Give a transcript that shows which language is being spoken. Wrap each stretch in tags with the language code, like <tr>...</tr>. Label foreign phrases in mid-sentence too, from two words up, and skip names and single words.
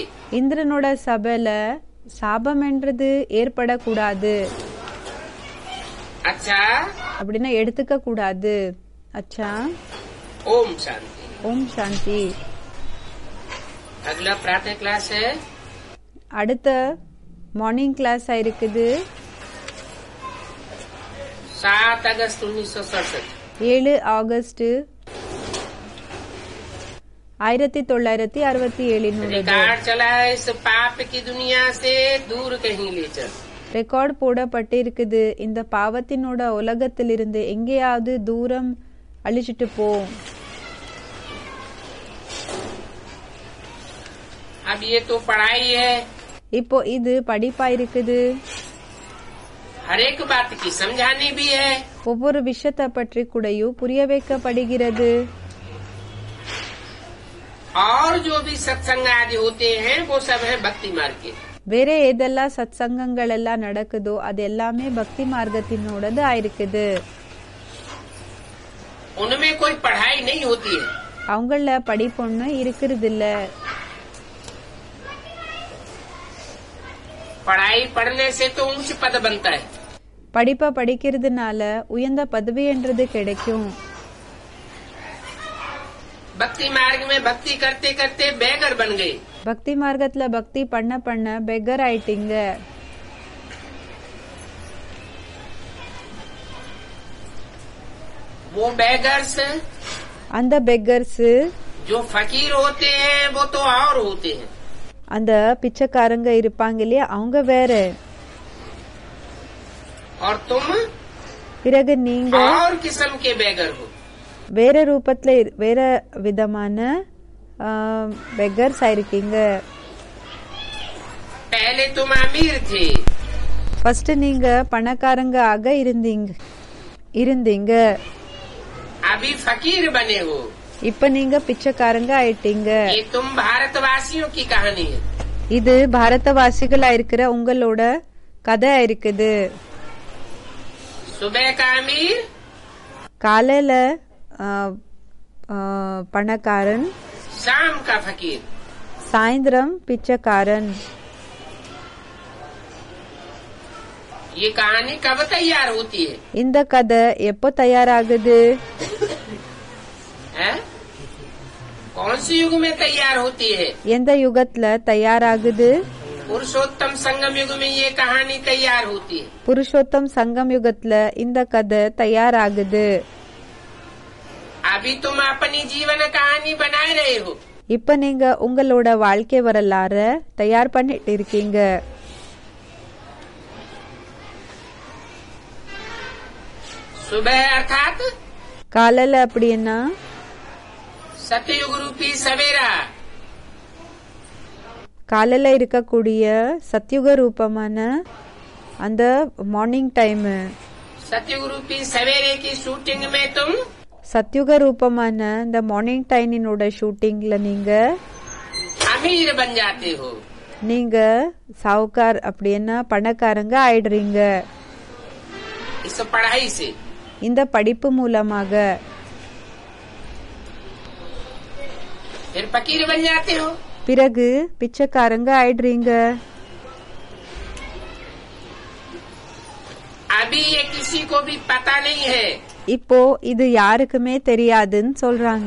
<ta>இந்திரனோட சபையில சாபம் என்றது ஏற்படக்கூடாது.</ta> <hi>अच्छा,</hi> <ta>அப்படின்னா எடுத்துக்க கூடாது. அச்சா.</ta> <hi>ओम शांति. ओम शांति. अगला प्रातः क्लास है.</hi> <ta>அடுத்த</ta> <en>morning class</en> <ta>இருக்குது.</ta> <hi>7 अगस्त 1967.</hi> <ta>7 ஆகஸ்ட் 1967</ta> <hi>रिकॉर्ड चला है. इस पाप की दुनिया से दूर कहीं ले चल.</hi> <ta>ரெக்கார்ட் போடப்பட்டிருக்குது. இந்த பாவத்தினோட உலகத்திலிருந்து எங்கேயாவது தூரம் அழிச்சிட்டு போ.</ta> <hi>अब ये तो पढ़ाई है.</hi> <ta>இப்போ இது படிப்பா இருக்குது.</ta> <hi>हर एक बात की समझानी भी है.</hi> <ta>ஒவ்வொரு விஷயத்தை பற்றி கூடயும் புரிய வைக்கப்படுகிறது.</ta> <hi>और जो भी सत्संग आदि होते हैं वो सब है भक्ति मार्ग के.</hi> <ta>வேற எதெல்லாம் சத்சங்கங்கள் எல்லாம் நடக்குதோ அது எல்லாமே பக்தி மார்க்கத்தினோடது ஆயிருக்குது.</ta> <hi>उनमें कोई पढ़ाई नहीं होती है.</hi> <ta>அவங்கள படிப்பொண்ணு இருக்கிறது இல்ல.</ta> <hi>पढ़ाई पढ़ने से तो ऊंच पद बनता है.</hi> <ta>படிப்பை படிக்கிறதுனால உயர்ந்த பதவி என்றது கிடைக்கும்.</ta> <hi>भक्ति मार्ग में भक्ति करते करते बेगर बन गए.</hi> <ta>பக்தி மார்க்கத்துல பக்தி பண்ண பண்ண பெக்கர் ஆயிட்டீங்க.</ta> <hi>वो बेगर्स</hi> <ta>அந்த பெக்கர்ஸ்</ta> <hi>जो फकीर होते हैं वो तो और होते हैं.</hi> <ta>அந்த பிச்சைக்காரங்க இருப்பாங்க இல்லையா, அவங்க வேற.</ta> <hi>और तुम</hi> <ta>பிறகு நீங்க</ta> <hi>और किस्म के बेगर हो.</hi> <ta>வேற ரூபத்துல வேற விதமான பெக்கர்ஸ் ஆயிருக்கீங்க.</ta> <hi>पहले तुम अमीर थे.</hi> <ta>ஃபர்ஸ்ட் நீங்க பணக்காரங்க ஆக இருந்தீங்க.</ta> <hi>अभी फकीर बने हो.</hi> <ta>இப்ப நீங்க பிச்சைக்காரங்க ஆயிட்டீங்க.</ta> <hi>ये तुम भारतवासियों की कहानी है.</hi> <ta>இது பாரதவாசிகளா இருக்கிற உங்களோட கதை இருக்குது.</ta> <hi>सुबह का अमीर,</hi> <ta>காலையில பணக்காரன்,</ta> <hi>शाम का फकीर.</hi> <ta>சாயந்தரம் பிச்சைக்காரன்.</ta> <hi>ये कहानी कब तैयार होती है?</hi> <ta>இந்த கதை எப்போ தயாராகுது?</ta> <hi>है? कौन सी युग में तैयार होती है?</hi> <ta>எந்த யுகத்துல தயாராகுது?</ta> <hi>पुरुषोत्तम संगम युग में ये कहानी तैयार होती है.</hi> <ta>புருஷோத்தம் சங்கம் யுகத்துல இந்த கதை தயாராகுது.</ta> <hi>अभी तुम अपनी जीवन कहानी बनाए रहे हो.</hi> <ta>இப்ப நீங்க உங்களோட வாழ்க்கை வரலாற தயார் பண்ணிட்டு இருக்கீங்க.</ta> <hi>सुबह अर्थात</hi> <ta>காலையில அப்படின்னா</ta> <hi>सतयुग रूपी सवेरा.</hi> <ta>காலையில இருக்கக்கூடிய சத்யுக ரூபமான அந்த</ta> <en>morning time.</en> <hi>सतयुग रूपी सवेरे की शूटिंग में तुम</hi> <ta>சத்யுக ரூபமான இந்த</ta> <en>morning time</en> <ta>ஷூட்டிங்ல நீங்க</ta> <hi>अमीर बन जाते हो.</hi> <ta>நீங்க சாவுக்கார் அப்படின்னா பணக்காரங்க ஆயிடுறீங்க.</ta> <hi>इस पढ़ाई से</hi> <ta>இந்த படிப்பு மூலமாக.</ta> <hi>फिर फकीर बन जाते हो.</hi> <ta>பிறகு பிச்சைக்காரங்க ஆயிடுறீங்க.</ta> <hi>अभी ये किसी को भी पता नहीं है</hi> <ta>இப்போ இது யாருக்குமே தெரியாதுன்னு சொல்றாங்க.</ta>